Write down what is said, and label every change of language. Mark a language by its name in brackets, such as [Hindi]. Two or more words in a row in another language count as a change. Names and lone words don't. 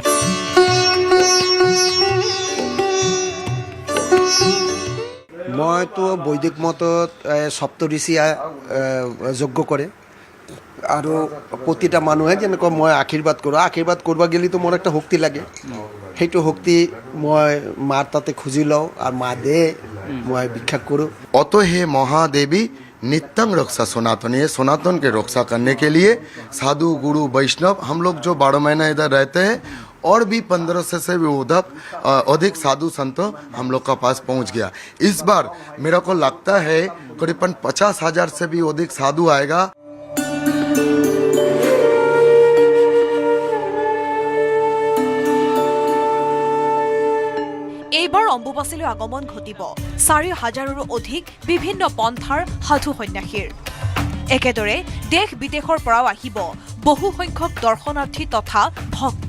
[Assamese] মইতো বৈদিক মতত সপ্তঋষিয়ে যজ্ঞ কৰে আৰু প্ৰতিটা মানুহে যেনেকৈ মই আশীৰ্বাদ কৰোঁ, আশীৰ্বাদ কৰিব গেলিতো মোৰ একটা শক্তি লাগে। সেইটো শক্তি মই মাৰ তাতে খুজি লওঁ আৰু মা দে মই ভিক্ষা কৰোঁ। [Hindi] অত হে মহাদেवी नित्यं रक्षा सनातन। ये सनातन के रक्षा करने के लिए साधु गुरु वैष्णव हम लोग जो 12 महीना इधर रहते हैं और भी 1500 से भी अधिक साधु संत हम लोग का पास पहुंच गया। इस बार मेरा को लगता है करीबन 50,000 से भी अधिक साधु आएगा। [Assamese] এইবাৰ অম্বুবাচীলৈ আগমন ঘটিব 4,000ৰো অধিক বিভিন্ন পন্থাৰ সাধু সন্যাসীৰ। একেদৰে দেশ বিদেশৰ পৰাও আহিব বহু সংখ্যক দৰ্শনাৰ্থী তথা ভক্ত।